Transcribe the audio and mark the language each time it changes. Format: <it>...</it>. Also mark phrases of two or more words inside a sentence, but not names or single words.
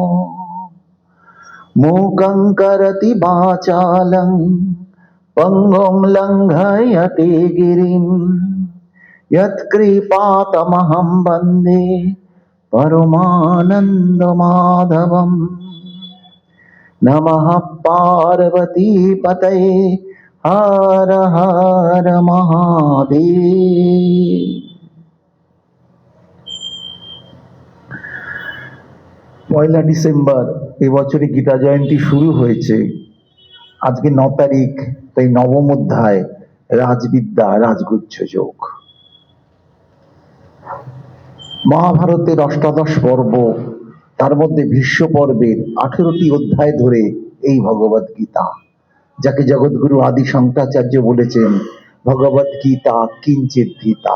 <sa>मूकं करोति वाचालं पङ्गुं लङ्घयते गिरिं यत्कृपातमहं वन्दे परमानन्दमाधवम्। नमः पार्वतीपतये हर हर महादेव।</sa> <bn>পয়লা ডিসেম্বর এবছরে গীতা জয়ন্তী শুরু হয়েছে। আজকে 9 তারিখ, তাই নবম অধ্যায় রাজবিদ্যা রাজগুহ্য যোগ। মহাভারতের অষ্টাদশ পর্ব, তার মধ্যে ভীষ্ম পর্বের 18টি অধ্যায় ধরে এই ভগবদ গীতা, যাকে জগৎগুরু আদি শঙ্করাচার্য বলেছেন ভগবদ গীতা কিঞ্চিৎ গীতা।</bn>